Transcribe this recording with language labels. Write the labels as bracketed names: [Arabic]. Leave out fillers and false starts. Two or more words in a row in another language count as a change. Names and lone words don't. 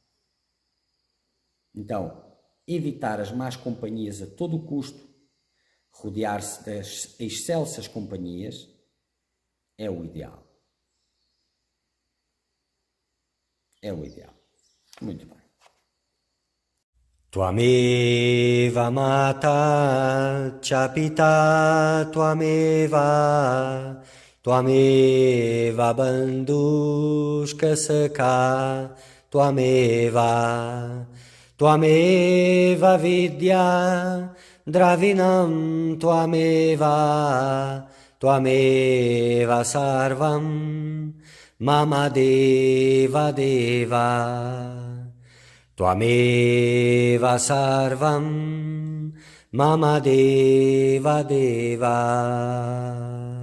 [Portuguese] Então, evitar as más companhias a todo o custo, rodear-se das excelsas companhias, é o ideal. É o ideal. Muito bem. [Sanskrit] त्वमेव माता च पिता त्वमेव त्वमेव बन्धुश्क सखा त्वमेव त्वमेव विद्या द्रविणम् त्वमेव त्वमेव सर्वम् मम देव देव त्वमेव सर्वम् मम देव देव